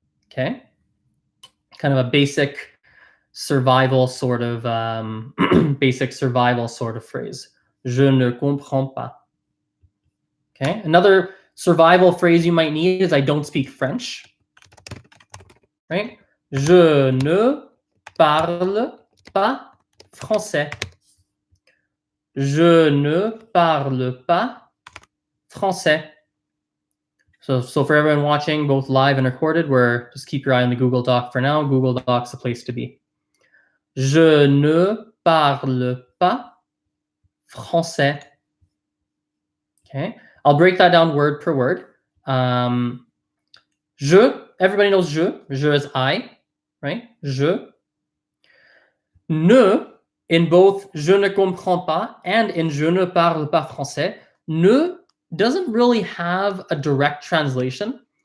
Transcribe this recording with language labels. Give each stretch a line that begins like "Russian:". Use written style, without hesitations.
English: Okay. Kind of a basic survival sort of phrase.
French: Je ne comprends pas. Okay.
English: Another survival phrase you might need is I don't speak French. Right?
French: Je ne parle pas français. Je ne parle pas français.
English: So for everyone watching, both live and recorded, just keep your eye on the Google Doc for now. Google Doc's the place to be.
French: Je ne parle pas français.
English: Okay. I'll break that down word per word. Je, everybody knows je. Je is I, right? Je. Ne, in both je ne comprends pas and in je ne parle pas français, ne doesn't really have a direct translation.